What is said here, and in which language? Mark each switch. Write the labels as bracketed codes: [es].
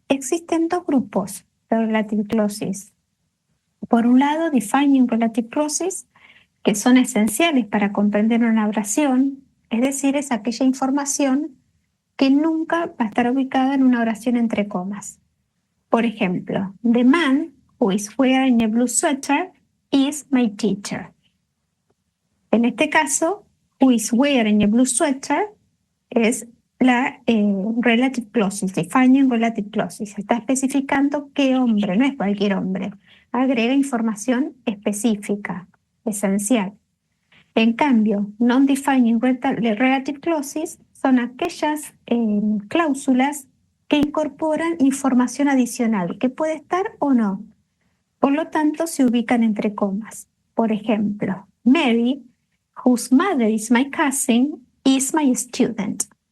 [es] Existen dos grupos de relative clauses. Por un lado, defining relative clauses, que son esenciales para comprender una oración, es decir, es aquella información que nunca va a estar ubicada en una oración entre comas. [en] Por ejemplo, the man who is wearing a blue sweater is my teacher. [es] En este caso, who is wearing a blue sweater es la relative clauses, defining relative clauses. Está especificando qué hombre, no es cualquier hombre. Agrega información específica, esencial. En cambio, non-defining relative clauses son aquellas cláusulas que incorporan información adicional, que puede estar o no. Por lo tanto, se ubican entre comas. [en] Por ejemplo, Mary, whose mother is my cousin, is my student.